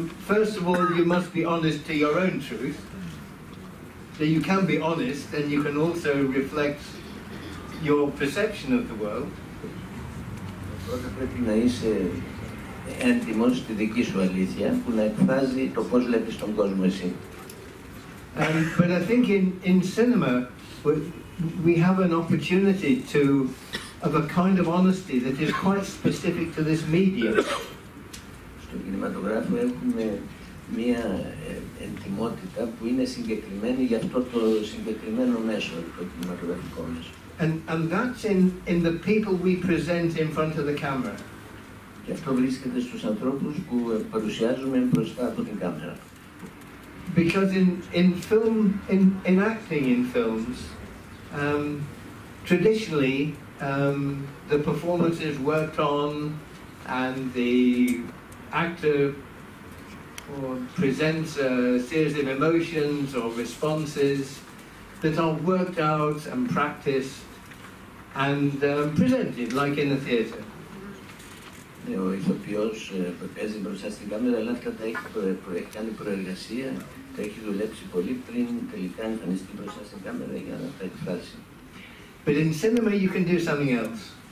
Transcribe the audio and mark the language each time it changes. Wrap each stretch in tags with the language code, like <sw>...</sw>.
<en>First of all, you must be honest to your own truth. So you can be honest, and you can also reflect your perception of the world.</en> <el>Πρώτα πρέπει να είσαι έντιμος στη δική σου αλήθεια που να εκφράζει το πώς βλέπεις τον κόσμο εσύ.</el> <en>But I think in cinema we have an opportunity of a kind of honesty that is quite specific to this medium.</en> <el>Στον κινηματογράφο έχουμε μία εντιμότητα που είναι συγκεκριμένη για αυτό το συγκεκριμένο μέσο, το κινηματογραφικό μέσο.</el> <en>And that's in the people we present in front of the camera.</en> <el>Και αυτό βρίσκεται στους ανθρώπους που παρουσιάζουμε μπροστά από την κάμερα.</el> <en>Because in acting in films, traditionally the performance is worked on, and the actor presents a series of emotions or responses that are worked out and practiced and presented like in a theatre.</en> <el>Ο ηθοποιός παίζει μπροστά στην κάμερα, αλλά αυτά τα έχει κάνει προεργασία, τα έχει δουλέψει πολύ πριν τελικά εμφανιστεί μπροστά στην κάμερα για να τα εκφράσει.</el> <en>But in cinema you can do something else.</en>